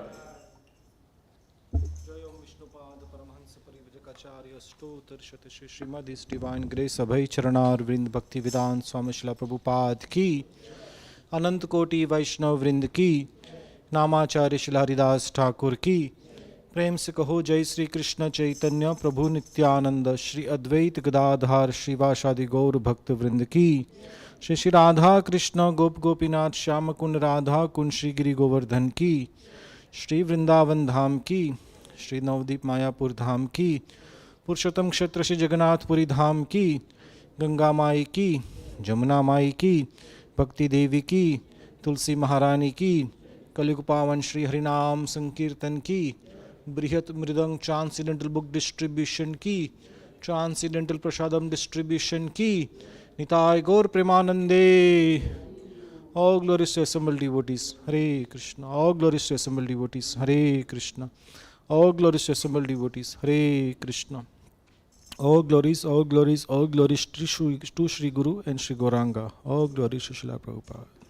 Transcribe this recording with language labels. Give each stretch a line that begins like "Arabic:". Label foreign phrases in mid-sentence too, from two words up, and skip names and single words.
Hindi: Srimad His Divine Grace Abhay Charanar Vrind Bhakti Vedant Swami Srila Prabhupada ki, Anant Koti Vaishnav Vrind ki, Namacharya Srila Haridas Thakur ki, प्रेम से कहो जय श्री कृष्ण चैतन्य प्रभु नित्यानंद श्री अद्वैत गदाधार श्रीवासादि गौर भक्त वृंद की, श्री श्री राधा कृष्ण गोप गोपीनाथ श्याम कुंड राधा कुंड श्री गिरि गोवर्धन की, श्री वृंदावन धाम की, श्री नवदीप मायापुर धाम की, पुरुषोत्तम क्षेत्र श्री जगन्नाथपुरी धाम की, गंगा माई की, जमुना माई की, भक्ति देवी की, तुलसी महारानी की, कलयुग पावन श्री हरिनाम संकीर्तन की, बृहत मृदंग
English: transcendental book distribution
Hindi: की,
English: transcendental prasadam distribution
Hindi: की, निताय गौर प्रेमानंदे.
English: All glories to assembled devotees, Hare Krishna. All glories to assembled devotees, Hare Krishna. All glories to assembled devotees, Hare Krishna. All glories to Shri Guru and Shri Gauranga. All glories to Srila Prabhupada.